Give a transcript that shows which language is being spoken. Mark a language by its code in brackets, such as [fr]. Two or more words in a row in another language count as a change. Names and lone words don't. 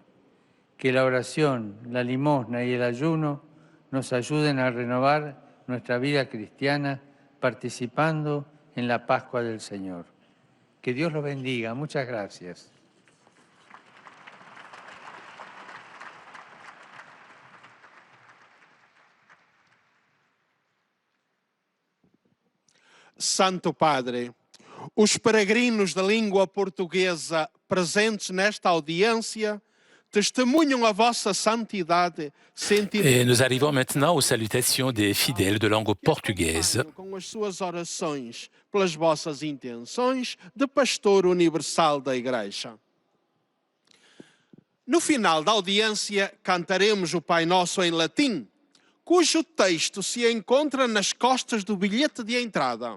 [es] Que la oración, la limosna y el ayuno nos ayuden a renovar nuestra vida cristiana participando en la Pascua del Señor. Que Dios los bendiga. Muchas gracias. [pt] Santo Padre, os peregrinos da língua portuguesa presentes nesta audiência testemunham a vossa santidade, [fr] Et nous arrivons maintenant aux salutations des fidèles de langue portugaise. [pt] com as suas orações pelas vossas intenções de pastor universal da Igreja. No final da audiência, cantaremos o Pai Nosso em latim, cujo texto se encontra nas costas do bilhete de entrada.